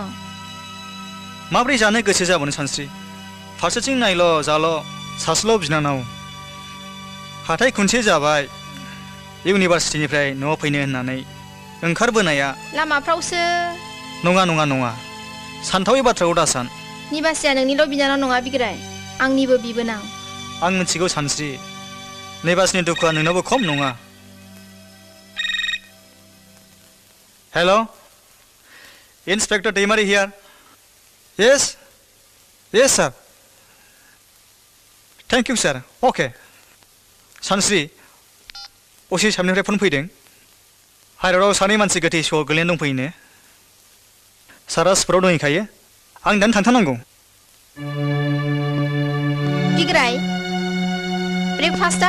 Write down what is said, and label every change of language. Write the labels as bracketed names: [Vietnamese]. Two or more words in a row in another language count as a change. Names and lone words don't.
[Bodo] माब्रै जानो गोसो जाबावनो सानस्रि फारसेथिं नायल' जाल' सासेल' बिनानाव हाथाय खुनसे जाबाय इउनिभार्सिटिनिफ्राय न'आव फैनो होननानै ओंखारबोनाया लामाफ्रावसो नङा सानथावै बाथ्राखौ दासान निबासिया नोंनिल' बिनानाव नङा बिग्राय आंनिबो बिबोनां आं मिथिगौ सानस्रि निबासनि दुखुआ नोंनावबो खम नङा हेल' [English] Inspector Deimari here. Yes sir. Thank you sir. Okay. [Bodo] सानस्रि असि साबनिफ्राय फन फैदों हाइरडआव सानै मानसि गोथै स'आव गोलैना दंफैयोनो सारा स्पटआव दंहैखायो आं दानो थांथारनांगौ बिग्राय ब्रेकफास्टआ